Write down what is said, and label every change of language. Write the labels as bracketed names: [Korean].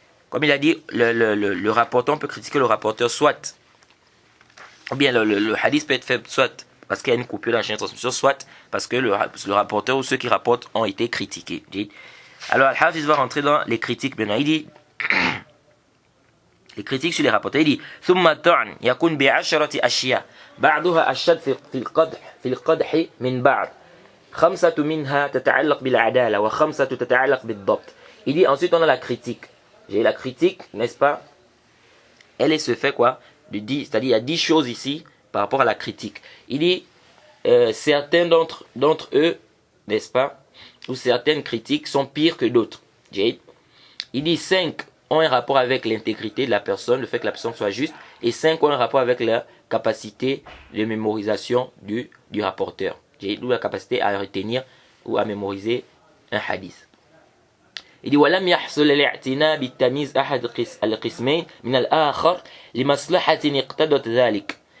[French] Comme il a dit, le rapporteur, on peut critiquer le rapporteur soit, ou bien le hadith peut être faible soit parce qu'il y a une coupure dans la chaîne de transmission, soit parce que le rapporteur ou ceux qui rapportent ont été critiqués. Alors Al-Hafiz va rentrer dans les critiques maintenant. Il dit les critiques sur les rapporteurs. Il dit [Arabic] ثم الطعن يكون بعشرة أشياء بعضها أشد في القدح من بعض خمسة منها تتعلق بالعدالة وخمسة تتعلق بالضبط. [French] Il dit ensuite on a la critique. J'ai la critique, n'est-ce pas? Elle se fait quoi? C'est-à-dire il y a 10 choses ici par rapport à la critique. Il dit certains d'entre eux, n'est-ce pas, ou certaines critiques sont pires que d'autres. Il dit 5 ont un rapport avec l'intégrité de la personne, le fait que la personne soit juste, et 5 ont un rapport avec la capacité de mémorisation du rapporteur. D'où la capacité à retenir ou à mémoriser un hadith. Il dit [Arabic] ولم يحصل الاعتناء بالتمييز أحد القسمين من الآخر لمصلحة اقتضت ذلك.